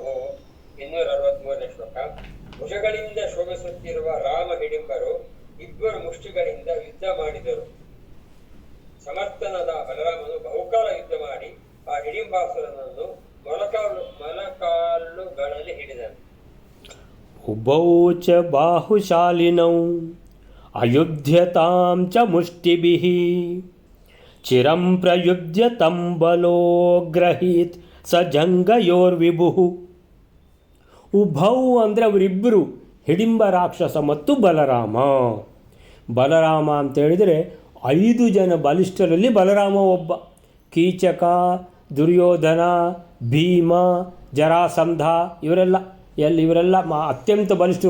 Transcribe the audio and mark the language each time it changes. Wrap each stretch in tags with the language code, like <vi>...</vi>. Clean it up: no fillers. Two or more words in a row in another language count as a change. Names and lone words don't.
<kn>263ನೇ ಶ್ಲೋಕ. ಭುಜಗಳಿಂದ ಶೋಭಿಸುತ್ತಿರುವ ರಾಮ ಹಿಡಿಂಬರು ಇಬ್ಬರು ಮುಷ್ಟಿಗಳಿಂದ ಯುದ್ಧ ಮಾಡಿದರು. ಸಮರ್ಥನಾದ ಬಲರಾಮನು ಬಹುಕಾಲ ಯುದ್ಧ ಮಾಡಿ ಆ ಹಿಡಿಂಬಾಸುರನನ್ನು ಮೊಲಕಾಲುಗಳಲ್ಲಿ ಹಿಡಿದನು.</kn> <sa>उभौ च बाहुशालिनौ अयुध्यतां च मुष्टिभिः चिरं प्रयुध्यतं बलोग्रहीत् स जंगयोर्विभुः.</sa> <kn>ಉಭೌ ಅಂದರೆ ಅವರಿಬ್ಬರು, ಹಿಡಿಂಬ ರಾಕ್ಷಸ ಮತ್ತು ಬಲರಾಮ ಅಂತೇಳಿದರೆ 5 ಜನ ಬಲಿಷ್ಠರಲ್ಲಿ ಬಲರಾಮ ಒಬ್ಬ. ಕೀಚಕ, ದುರ್ಯೋಧನ, ಭೀಮ, ಜರಾಸಂಧ ಇವರೆಲ್ಲ ಅತ್ಯಂತ ಬಲಿಷ್ಠರು.</kn>